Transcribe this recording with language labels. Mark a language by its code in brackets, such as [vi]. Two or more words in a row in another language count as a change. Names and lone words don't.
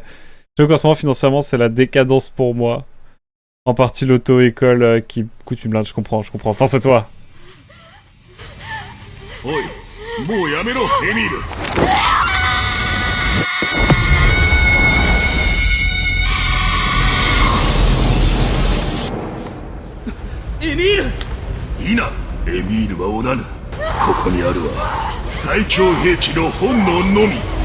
[fr] J'avoue qu'en ce moment financièrement c'est la décadence pour moi. En partie l'auto-école qui coûte une blinde, je comprends, je comprends. Enfin c'est toi. [ja] おい、もうやめろ、エミール。エミールいいな、エミールはおらぬ。ここにあるは最強兵器の本能のみ。